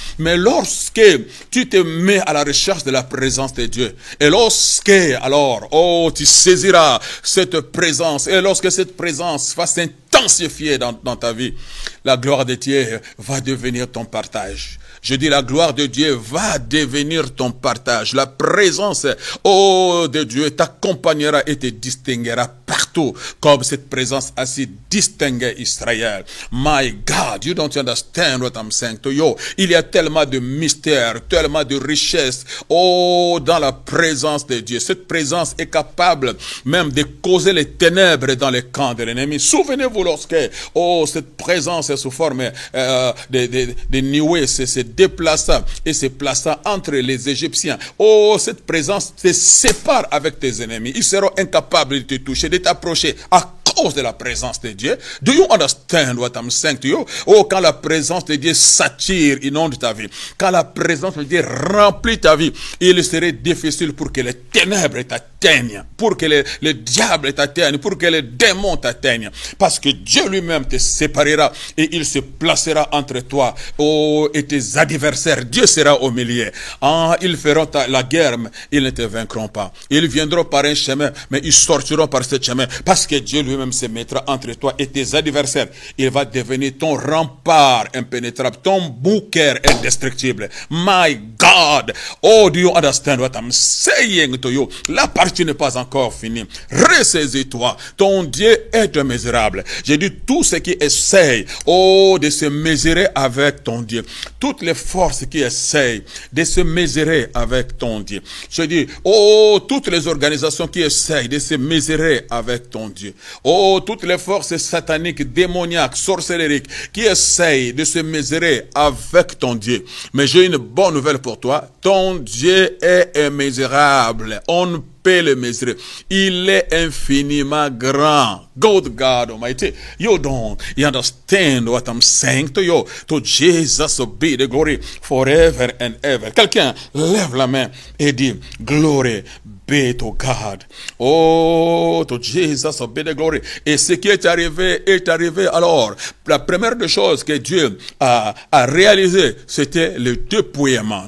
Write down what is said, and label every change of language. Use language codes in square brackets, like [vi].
[fr] Mais lorsque tu te mets à la recherche de la présence de Dieu, et lorsque, alors, tu saisiras cette présence, et lorsque cette présence va s'intensifier dans ta vie, la gloire de Dieu va devenir ton partage. Je dis, la gloire de Dieu va devenir ton partage. La présence, de Dieu t'accompagnera et te distinguera partout, comme cette présence a si distingué Israël. [en] My God, you don't understand what I'm saying to you. [fr] Il y a tellement de mystères, tellement de richesses, dans la présence de Dieu. Cette présence est capable même de causer les ténèbres dans les camps de l'ennemi. Souvenez-vous lorsque, cette présence est sous forme de nuées, se déplaça et se plaça entre les Égyptiens. Cette présence te sépare avec tes ennemis. Ils seront incapables de te toucher, de t'approcher à cause de la présence de Dieu. [en] Do you understand what I'm saying to you? [fr] Quand la présence de Dieu s'attire, inonde ta vie. Quand la présence de Dieu remplit ta vie, il serait difficile pour que les ténèbres t'atteignent, pour que les diables t'atteignent, pour que les démons t'atteignent. Parce que Dieu lui-même te séparera et il se placera entre toi et tes adversaires. Dieu sera au milieu. Ils feront la guerre, mais ils ne te vaincront pas. Ils viendront par un chemin, mais ils sortiront par ce chemin. Parce que Dieu lui-même se mettra entre toi et tes adversaires. Il va devenir ton rempart impénétrable, ton bouquet indestructible. [en] My God! Do you understand what I'm saying to you? [fr] La partie n'est pas encore finie. Ressaisis-toi. Ton Dieu est immesurable. J'ai dit, tout ce qui essaye, de se mesurer avec ton Dieu. Toutes les forces qui essayent de se mesurer avec ton Dieu. Je dis, toutes les organisations qui essayent de se mesurer avec ton Dieu. Toutes les forces sataniques, démoniaques, sorcelleriques, qui essayent de se mesurer avec ton Dieu. Mais j'ai une bonne nouvelle pour toi. Ton Dieu est immesurable. On ne peut le mesurer. Il est infiniment grand. [en] God Almighty. You don't understand what I'm saying to you. To Jesus be the glory forever and ever. [fr] Quelqu'un lève la main et dit, [en] glory be to God. To Jesus be the glory. [fr] Et ce qui est arrivé alors. La première des choses que Dieu a réalisé, c'était le dépouillement.